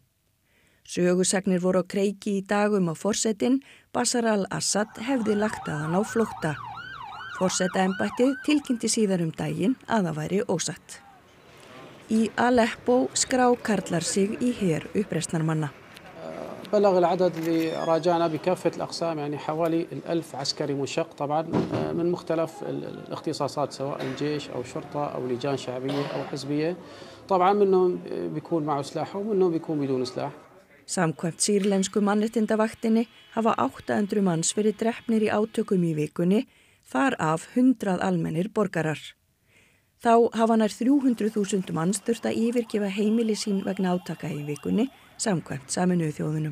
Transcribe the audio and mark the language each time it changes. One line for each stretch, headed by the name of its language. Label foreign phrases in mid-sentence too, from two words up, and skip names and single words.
Icelandic: Sögusagnir voru á kreiki í dag að forsetinn Bashar al-Assad hefði lagt að hann á flótta. Forsetaembættið tilkynnti síðar daginn að það væri ósatt. Í Aleppo skrá karlar sig í her uppreisnarmanna.
Arabic: بلغ العدد اللي راجعنا بكافة الأقسام يعني حوالي 1000 عسكري منشق طبعا من مختلف الاختصاصات سواء الجيش أو شرطة أو لجان شعبية أو حزبية طبعا منهم بيكون معه سلاح ومنهم بيكون بدون سلاح.
Icelandic: Samkvæmt sýrlensku mannréttindavaktinni hafa 800 manns verið drepnir í átökum í vikunni, þar af 100 almennir borgarar. Þá hafa nær 300.000 manns þurft að yfirgefa heimili sín vegna átaka í vikunni, samkvæmt Sameinuðu þjóðunum.